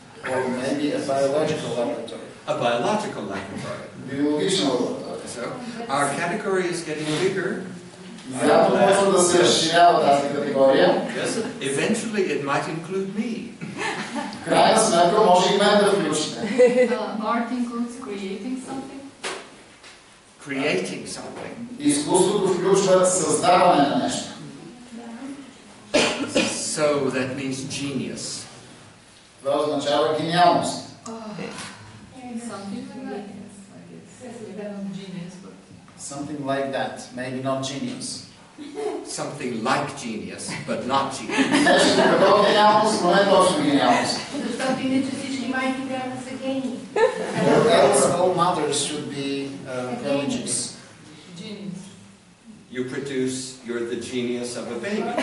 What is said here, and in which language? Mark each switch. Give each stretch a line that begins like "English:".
English: Or maybe a biological laboratory. A biological laboratory.
Bulgarian: Биологична лаборатория.
English: So, our category is getting bigger.
Bulgarian: Вероятно може да се разширява тази категория.
English: Yes, eventually it might include me.
Bulgarian: В крайна сметка може и мен да включите.
English: Art includes creating something. Creating something.
Bulgarian: Изкуството включва създаване на нещо.
English: So that means genius.
Bulgarian: Това означава гениалност.
English: Something like that. Genius, but Something like that. Maybe not genius. Something like genius, but not genius.
Bulgarian: Нещо като гениалност, но не точно гениалност. Защото иначе всички майки трябва да са гении.
English: Else all mothers should be prodigies. genius. You produce, you're the genius of a baby.